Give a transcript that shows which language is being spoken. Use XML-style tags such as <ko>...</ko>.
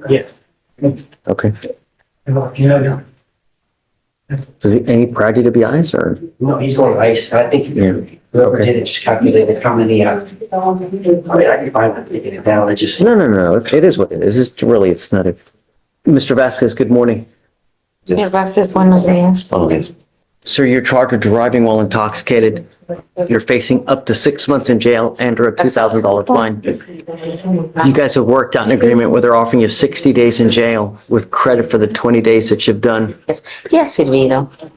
<en>Yeah. Okay. Is he any prior DWIs or? No, he's going to ice. I think Yeah. whoever did it just calculated how many, I mean, I can find it, taking it down. It just. No, it is what it is. It's really, it's not a. Mr. Vasquez, good morning.</en> <es>Señor Vázquez, buenos días.</es> <en>Sir, you're charged with driving while intoxicated. You're facing up to 6 months in jail and or a $2,000 fine. You guys have worked out an agreement where they're offering you 60 days in jail with credit for the 20 days that you've done.</en> <es>¿Qué ha servido?</es>